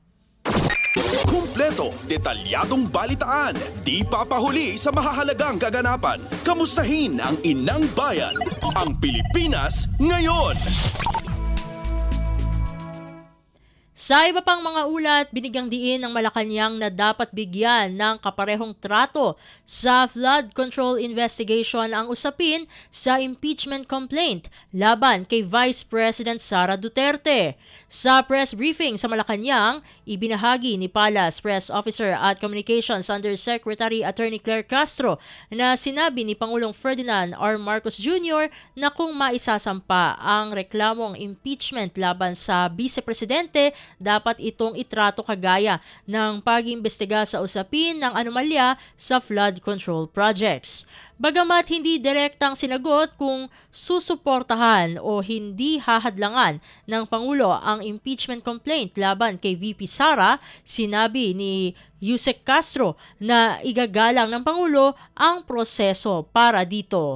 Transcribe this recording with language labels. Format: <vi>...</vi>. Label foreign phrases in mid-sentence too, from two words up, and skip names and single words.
<tl>Kumpleto, detalyadong balitaan, di papahuli sa mahahalagang kaganapan. Kamustahin ang inang bayan, ang Pilipinas ngayon. Sa iba pang mga ulat, binigyang diin ng Malacanang na dapat bigyan ng kaparehong trato sa</tl> <en>flood control investigation</en> <tl>ang usapin sa</tl> <en>impeachment complaint</en> <tl>laban kay Vice President Sara Duterte. Sa press briefing sa Malacanang, ibinahagi ni Palas Press Officer at Communications Undersecretary Attorney Claire Castro na sinabi ni Pangulong Ferdinand R. Marcos Jr. na kung maisasampa ang reklamong impeachment laban sa Vice Presidente, dapat itong itrato kagaya ng pag-imbestiga sa usapin ng anomalya sa</tl> <en>flood control projects.</en> <tl>Bagamat hindi direktang sinagot kung susuportahan o hindi hahadlangan ng Pangulo ang</tl> <en>impeachment complaint</en> <tl>laban kay VP Sara, sinabi ni Yusek Castro na igagalang ng Pangulo ang proseso para dito.</tl>